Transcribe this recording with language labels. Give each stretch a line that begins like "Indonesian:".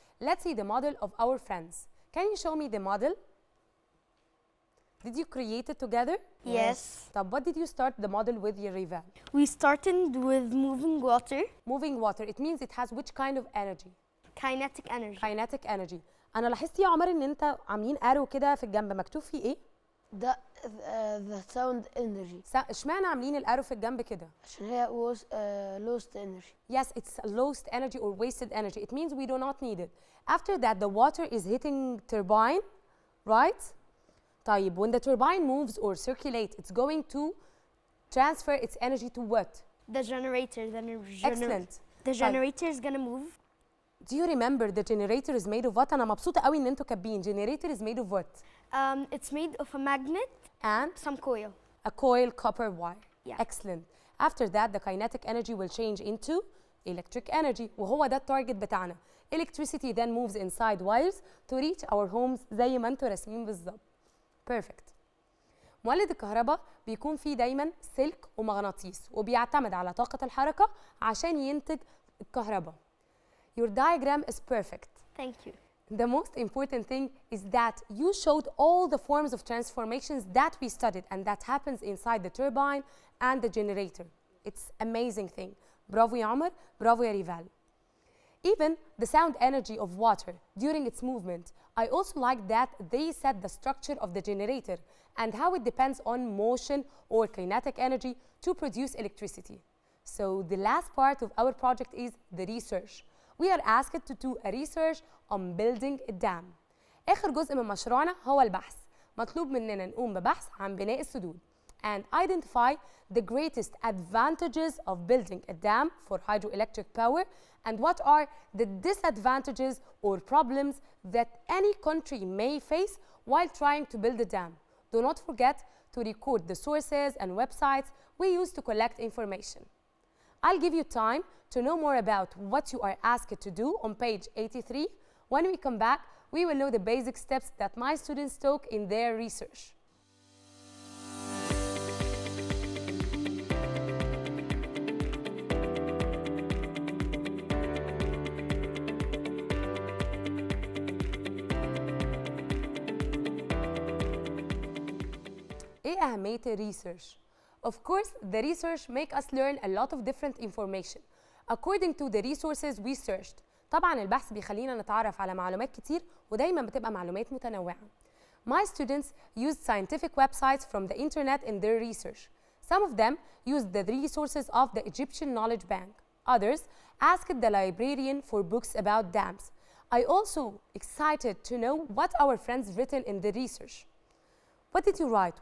English: Let's see the model of our friends. Can you show me the model? Did you create it together? Yes. طب what did you start the model with, your rival? We started with moving water, Moving water, it means it has which kind of energy? kinetic energy. Kinetic energy.
Arabic: أنا لاحظت يا عمر إن أنت عاملين arrow كده في الجنب مكتوب فيه إيه؟
English: ده the sound energy
Arabic: اشمعنى عاملين الارو في الجنب كده؟ عشان هي lost energy.
English: Yes, it's lost energy or wasted energy. It means we do not need it. After that, the water is hitting turbine, right? طيب, when the turbine moves or circulates, it's going to transfer its energy to what? The generator. Excellent. The generator is gonna move. Do you remember the generator is made of what?
Arabic: أنا مبسوطة قوي إن أنتوا كاتبين
English: generator is made of what? It's made of a magnet, And some coil. a coil copper wire. Yeah. Excellent. After that, the kinetic energy will change into electric energy.
Arabic: وهو ده التارجت بتاعنا.
English: Electricity then moves inside wires to reach our homes
Arabic: زي ما انتوا راسمين بالظبط.
English: Perfect.
Arabic: مولد الكهرباء بيكون فيه دايما سلك ومغناطيس وبيعتمد على طاقة الحركة عشان ينتج الكهرباء.
English: Your diagram is perfect. Thank you. The most important thing is that you showed all the forms of transformations that we studied and that happens inside the turbine and the generator. It's amazing thing.
Arabic: برافو يا عمر, برافو يا ريفال.
English: Even the sound energy of water during its movement, I also like that they said the structure of the generator and how it depends on motion or kinetic energy to produce electricity. So the last part of our project is the research. We are asked to do a research on building a dam.
Arabic: آخر جزء من مشروعنا هو البحث. مطلوب مننا نقوم ببحث عن بناء السدود.
English: and identify the greatest advantages of building a dam for hydroelectric power and what are the disadvantages or problems that any country may face while trying to build a dam. Do not forget to record the sources and websites we use to collect information. I'll give you time to know more about what you are asked to do on page 83. When we come back, we will know the basic steps that my students took in their research.
Arabic: إيه أهمية الريسيرش؟
English: Of course, the research make us learn a lot of different information according to the resources we searched.
Arabic: طبعاً البحث بيخلينا نتعرف على معلومات كتير ودايماً بتبقى معلومات متنوعة.
English: My students used scientific websites from the internet in their research. Some of them used the resources of the Egyptian Knowledge Bank. Others asked the librarian for books about dams. I also excited to know what our friends written in the research. What did you write?